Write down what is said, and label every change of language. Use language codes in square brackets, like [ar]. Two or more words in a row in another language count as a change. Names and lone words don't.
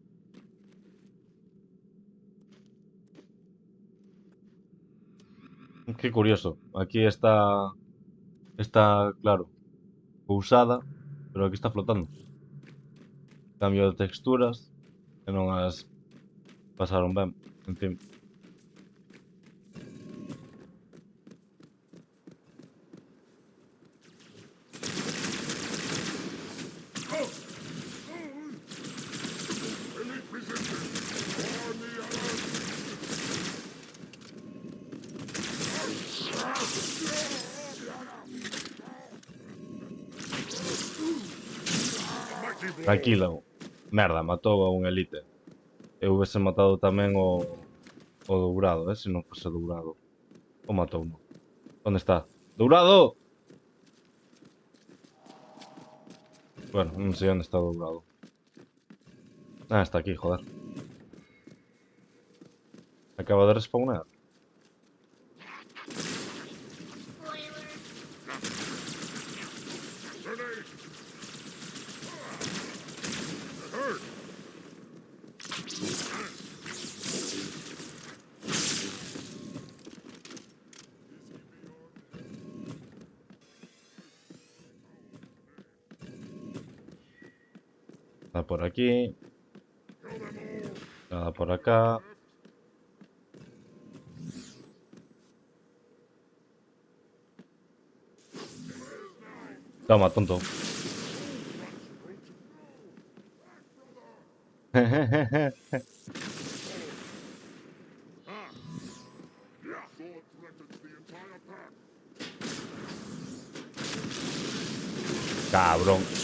[gl] Qué curioso. Aquí está claro, pousada, pero aquí está flotando. Cambio de texturas, que non as pasaron ben, en fin. [en] Elite resistance. On the alert. Mighty blow. [gl] Tranquilo. Merda, matou a un elite. Eu hubiese matado tamén o dourado, se non fose dourado. O matou, non. Onde está? ¡Dourado! Bueno, non sei onde está o dourado. Ah, está aquí, joder. Acaba de respawnar. [en] Grenade. Hurt. [gl] Nada por aquí. Nada por acá. Toma, tonto. [en] Yeah. Sword threatens the entire pack. [gl] Cabrón.